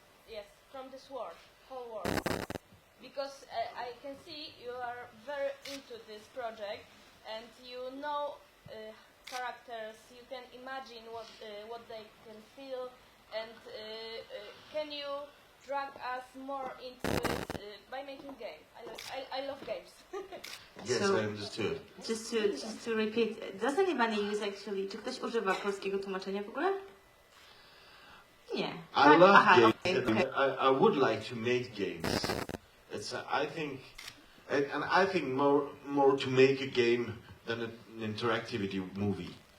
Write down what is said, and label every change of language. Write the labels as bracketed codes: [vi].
[en] Yes, from this world, whole world. Because I can see you are very into this project, and you know characters. You can imagine what they can feel, and can you drag us more into it by making games? I love games. Yes, So, I understood. Just to repeat, does anybody use actually, [pl] czy ktoś używa polskiego tłumaczenia w ogóle? Nie. [en] I love games. Okay. I would like to make games. I think, and I think more to make a game than an interactivity movie.